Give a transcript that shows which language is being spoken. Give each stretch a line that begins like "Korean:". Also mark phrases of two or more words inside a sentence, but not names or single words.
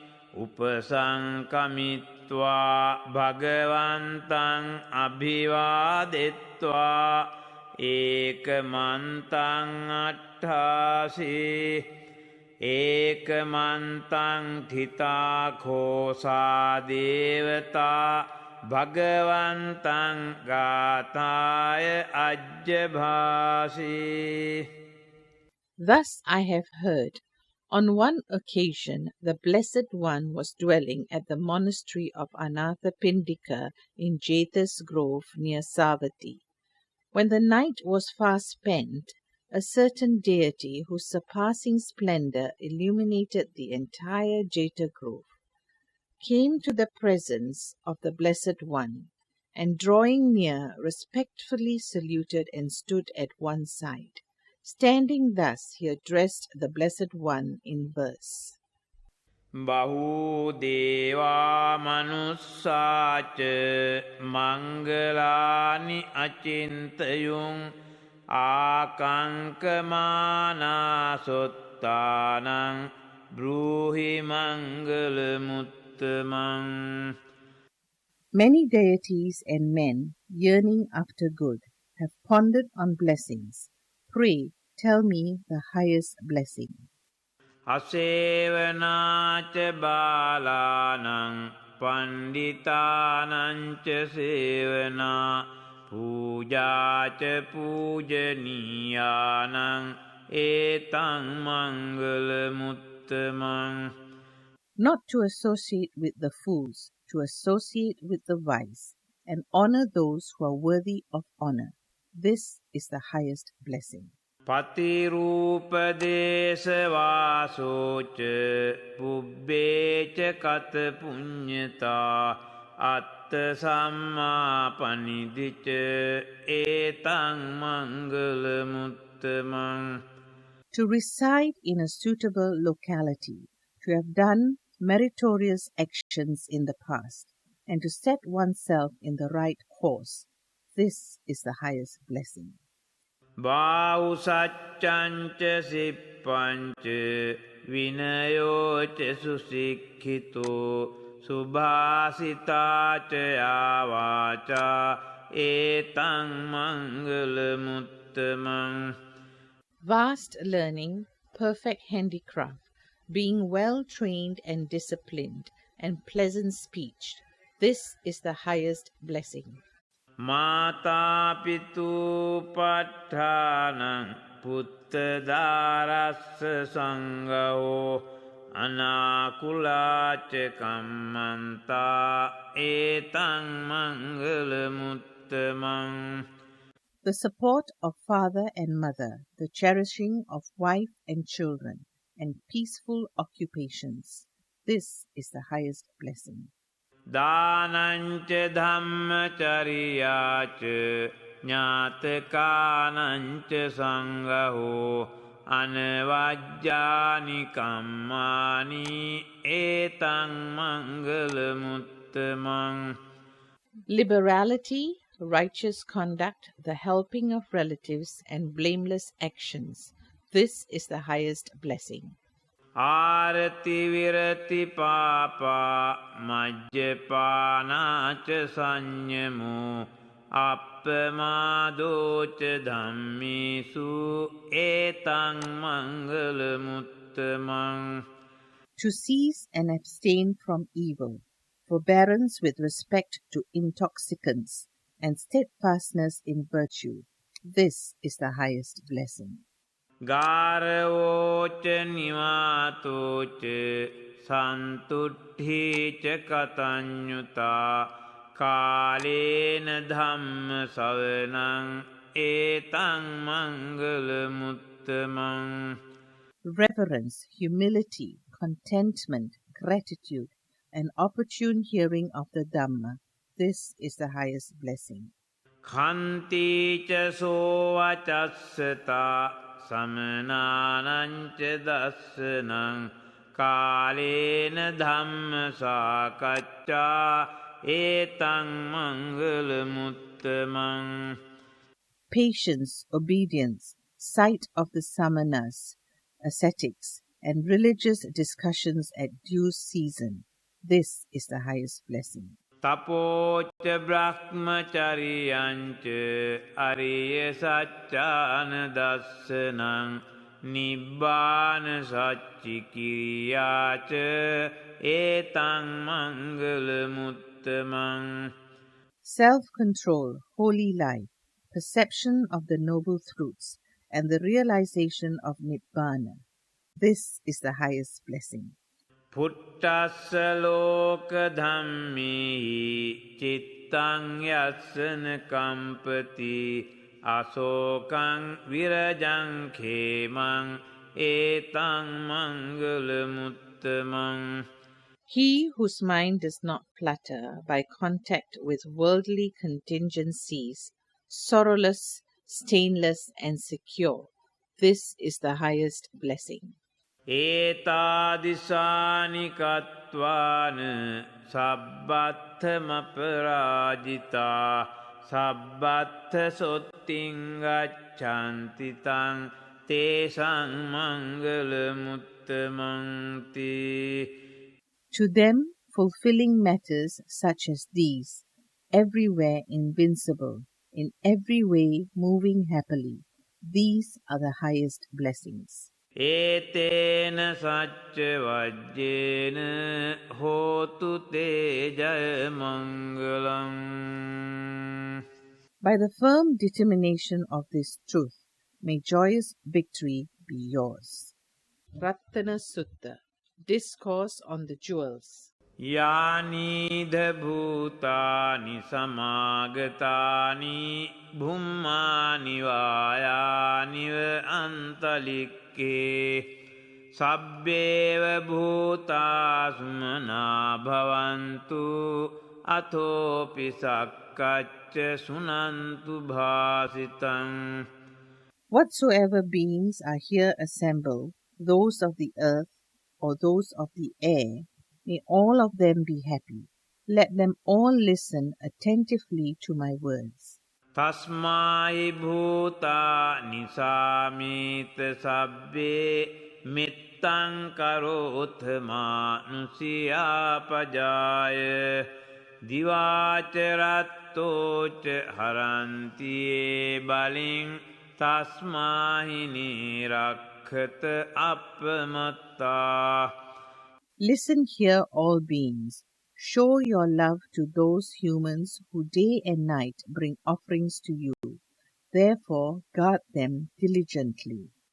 Pali: උපසංකමිත්වා භගවන්තං අභිවාදෙත්වා ඒකමන්තං අට්ඨාසී ඒකමන්තං තිතා khෝසා දේවතා භගවන්තං ගාථාය අජ්ජභාසී.
English: Thus I have heard. On one occasion, the Blessed One was dwelling at the monastery of Anathapindika in Jeta's Grove near Savatthi. When the night was fast spent, a certain deity whose surpassing splendor illuminated the entire Jeta Grove came to the presence of the Blessed One, and drawing near, respectfully saluted and stood at one side. Standing thus, he addressed the Blessed One in verse.
Pali: බහූදේවා මනුස්සාච මංගලානි අචින්තයුන් ආකංකමානාසොත්තානං බ්‍රූහි මංගලමුත්තමං.
English: Many deities and men, yearning after good, have pondered on blessings. Pray, tell me the highest blessing.
Pali: අසේවනාච බාලානං පණ්ඩිතානංච සේවනා පූජාච පූජනීයානං ඒතං මංගලමුත්තමං.
English: Not to associate with the fools, to associate with the wise, and honor those who are worthy of honor. This is the highest blessing.
Pali: පතිරූපදේශවාසෝච පුබ්බේච කත පුඤ්ඤතා අත්ත සම්මා පනිදිච ඒතං මංගලමුත්තමං.
English: To reside in a suitable locality, to have done meritorious actions in the past, and to set oneself in the right course. This is the highest blessing.
Pali: බාහුසච්චංච සිප්පංච විනයෝච සුසික්ඛිතෝ සුභාසිතාච ආවාචා ඒතං මංගලමුත්තමං.
English: Vast learning, perfect handicraft, being well trained and disciplined, and pleasant speech. This is the highest blessing.
Pali: මාතාපිතු පට්ඨානං පුත්තදාරස්ස සංඝෝ අනාකුලාච කම්මන්තා ඒතං මංගලමුත්තමං.
English: The support of father and mother, the cherishing of wife and children, and peaceful occupations. This is the highest blessing.
Pali: දානංච ධම්මචරියාච ඥාතකානංච සංඝෝ අනවජ්ජානි කම්මානි ඒතං මංගලමුත්තමං.
English: Liberality, righteous conduct, the helping of relatives, and blameless actions. This is the highest blessing.
Pali: ආරති විරති පාපා මජ්ජපානාච සංයමෝ අප්පමාදෝච ධම්මේසු ඒතං මංගලමුත්තමං.
English: To cease and abstain from evil, forbearance with respect to intoxicants, and steadfastness in virtue. This is the highest blessing.
Pali: ගාරවෝච නිවාතෝච සන්තුට්ඨීච කතඤ්ඤුතා කාලේන ධම්ම සවනං ඒතං මංගලමුත්තමං.
English: Reverence, humility, contentment, gratitude, and opportune hearing of the Dhamma. This is the highest blessing.
Pali: කන්තිච සෝවචස්සතා සමනානංච දස්සනං කාලේන ධම්ම සාකච්ඡා ඒතං මංගලමුත්තමං.
English: Patience, obedience, sight of the samanas, ascetics, and religious discussions at due season. This is the highest blessing.
Pali: තපෝච බ්‍රහ්මචරියංච අරිය සච්චාන දස්සනං නිබ්බාන සච්චිකිරියාච ඒතං මංගලමුත්තමං.
English: Self-control, holy life, perception of the noble truths, and the realization of Nibbana. This is the highest blessing.
Pali: පුට්ටස්ස ලෝක ධම්මේහි චිත්තං යස්සන කම්පති අසෝකං විරජං khemං ඒතං මංගලමුත්තමං.
English: He whose mind does not flutter by contact with worldly contingencies, sorrowless, stainless, and secure. This is the highest blessing.
Pali: ඒතාදිසානි කତ୍වාන සබ්බත්තම පරාජිතා සබ්බත්ත සොත්තිං ගච්ඡanti තං තේසං මංගල මුත්තමන්ති.
English: To them, fulfilling matters such as these, everywhere invincible, in every way moving happily, these are the highest blessings.
Pali: ඒතේන සච්ච වජ්ජේන හෝතු තේ ජය මංගලං.
English: By the firm determination of this truth, may joyous victory be yours. Rattana Sutta, Discourse on the Jewels.
Pali: යානීධ භූතානි සමාගතානි භුම්මානිවායානිව අන්තලික්කේ සබ්බේව භූතාසුමනා භවන්තු අතෝපි සක්කච්ච සුනන්තු භාසිතං.
English: Whatsoever beings are here assembled, those of the earth or those of the air, may all of them be happy. Let them all listen attentively to my words.
Pali: තස්මායි භූතා නිසාමීත සබ්බේ මිත්තං කරෝත මානුසියාපජාය දිවාචරත්තෝච හරන්තියේ බලින් තස්මාහිනි රක්ඛත අපමත්තා.
English: Listen here, all beings. Show your love to those humans who day and night bring offerings to you. Therefore, guard them diligently.